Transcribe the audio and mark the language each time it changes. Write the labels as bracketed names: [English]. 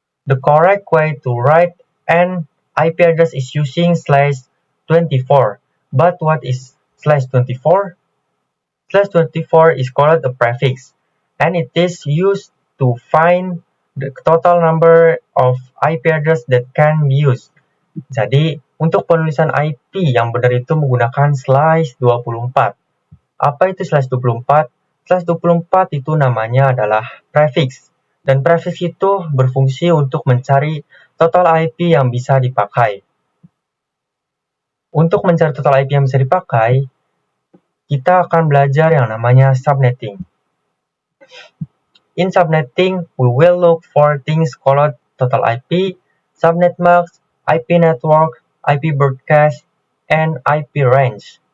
[English] The correct way to write an IP address is using /24. But what is /24? /24 is called a prefix, and it is used to find the total number of IP address that can be used. [Indonesian] Jadi, untuk penulisan IP yang benar itu menggunakan /24. Apa itu /24? /24 itu namanya adalah prefix. Dan prefix itu berfungsi untuk mencari total IP yang bisa dipakai. Untuk mencari total IP yang bisa dipakai, kita akan belajar yang namanya subnetting. [English] In subnetting, we will look for things called total IP, subnet mask, IP network, IP broadcast, and IP range.